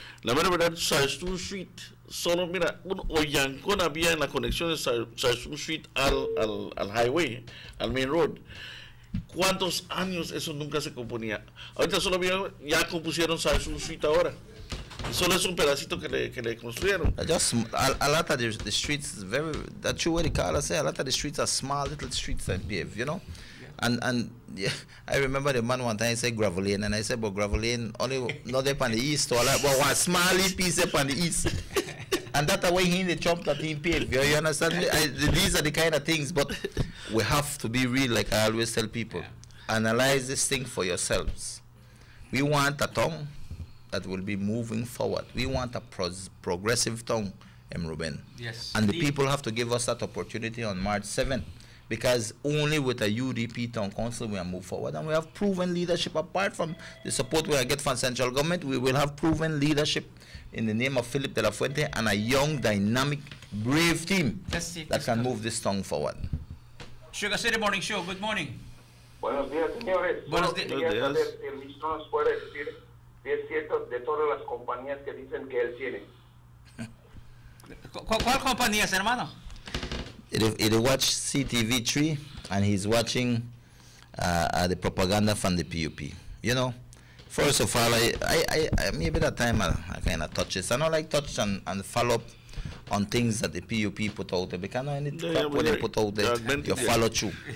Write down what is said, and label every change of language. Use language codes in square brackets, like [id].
[es] La mera verdad, Sarstone Street, solo mira, un hoyancón había en la conexión de Sarstone Street al highway, al [en] main road. [es] ¿Cuántos años eso nunca se componía? Ahorita solo ya compusieron Sarstone Street ahora. Solo es un pedacito que le construyeron. [en] Just a lot of the streets, that's true what the caller say. A lot of the streets are small little streets and paved, you know. And yeah, I remember the man one time said gravel lane, and I said, but gravel lane only not up on the east, or like, but one small piece up on the east. And that's the way he in the chop that he paved. You understand me? These are the kind of things, but we have to be real, like I always tell people. Analyze this thing for yourselves. We want a town that will be moving forward. We want a progressive town, Ruben. Yes. And the people have to give us that opportunity on March 7th. Because only with a UDP town council we will move forward, and we have proven leadership. Apart from the support we get from central government, we will have proven leadership in the name of Philip de la Fuente and a young, dynamic, brave team that can move this town forward. Sugar City Morning Show, good morning. [es] Buenos días, señores. Buenos días. El ministro nos puede decir si es cierto de todas las compañías que dicen que él tiene. ¿Cuál compañías, hermano? [en] He watch CTV3 and he's watching the propaganda from the PUP. You know, first of all, I maybe that time I kind of touch this. I don't like touch and follow up on things that the PUP put out there, because when they put out there, you follow through.